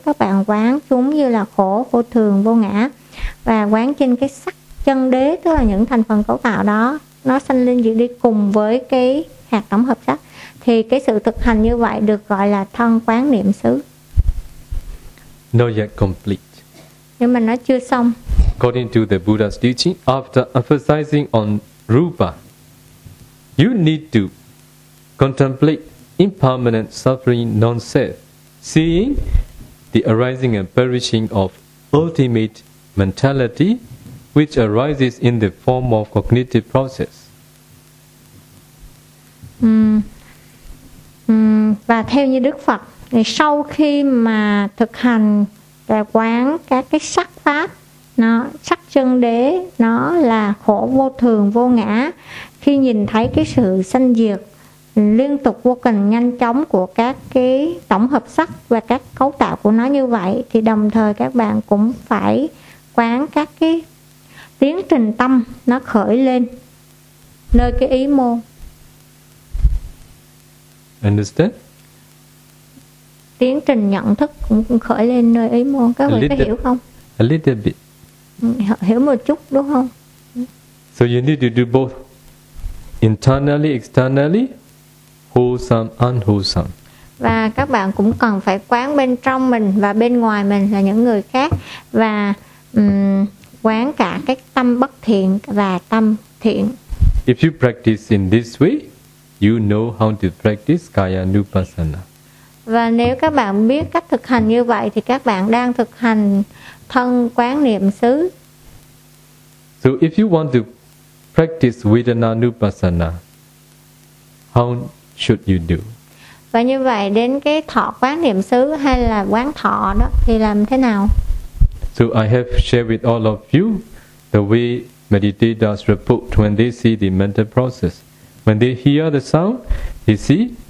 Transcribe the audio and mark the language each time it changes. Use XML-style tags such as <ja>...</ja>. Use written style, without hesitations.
<vi>Các bạn quán chúng như là khổ, vô thường, vô ngã, và quán trên cái sắc chân đế, tức là những thành phần cấu tạo đó nó sanh lên diệt đi cùng với cái hạt tổng hợp sắc, thì cái sự thực hành như vậy được gọi là thân quán niệm xứ.</vi> <en>Not yet complete.</en> <vi>Nhưng mà nó chưa xong.</vi> <en>According to the Buddha's teaching, after emphasizing on rupa, you need to contemplate impermanent suffering non-self, seeing the arising and perishing of ultimate mentality, which arises in the form of cognitive process.</en> <vi>Và theo như Đức Phật thì sau khi mà thực hành và quán các cái sắc pháp, nó sắc chân đế nó là khổ, vô thường, vô ngã, khi nhìn thấy cái sự sanh diệt liên tục vô cùng nhanh chóng của các cái tổng hợp sắc và các cấu tạo của nó như vậy, thì đồng thời các bạn cũng phải quán các cái tiến trình tâm nó khởi lên nơi cái ý môn.</vi> <en>Understand?</en> <vi>Tiến trình nhận thức cũng khởi lên nơi ý môn. Các vị có hiểu không?</vi> <en>A little bit.</en> <vi>Hiểu một chút đúng không?</vi> <en>So you need to do both internally, externally, wholesome, unwholesome.</en> <vi>Và các bạn cũng cần phải quán bên trong mình và bên ngoài mình là những người khác, và quán cả cái tâm bất thiện và tâm thiện.</vi> <en>If you practice in this way, you know how to practice Kaya Nupassana.</en> <vi>Và nếu các bạn biết cách thực hành như vậy thì các bạn đang thực hành thân quán niệm xứ.</vi> <en>So if you want to practice Vedana Nupassana, how should you do?</en> <vi>Và như vậy đến cái thọ quán niệm xứ hay là quán thọ đó thì làm thế nào?</vi> <en>So I have shared with all of you the way meditators report when they see the mental process. When they hear the sound, they see.</en>